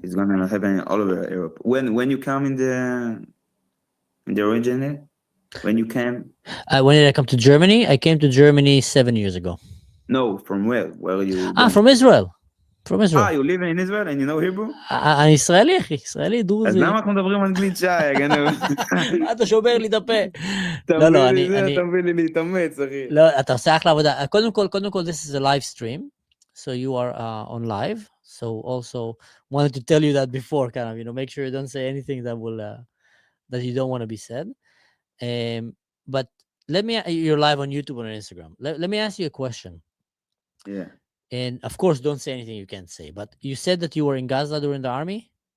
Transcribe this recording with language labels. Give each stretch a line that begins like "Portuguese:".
English: It's gonna happen all over Europe. When you come in the origin, when you came? When did I come to Germany? I came to Germany 7 years ago. No, from where? Where are you? From Israel. From Israel. You live in Israel and you know Hebrew?
Hebrew: אני ישראלי, אחי. ישראלי, דרוזי. אז למה אנחנו מדברים אנגלית שי, גנב? אתה שובר לי את הפה. אתה מביא לי להתאמץ, אחי. לא, אתה עושה אחלה עבודה. קודם כל,
English: this is a live stream. So you are on live. So also wanted to tell you that before, kind of, make sure you don't say anything that will that you don't want to be said. But you're live on YouTube and on Instagram. Let me ask you a question. Yeah. And of course, don't say anything you can't say. But you said that you were in Gaza during the army.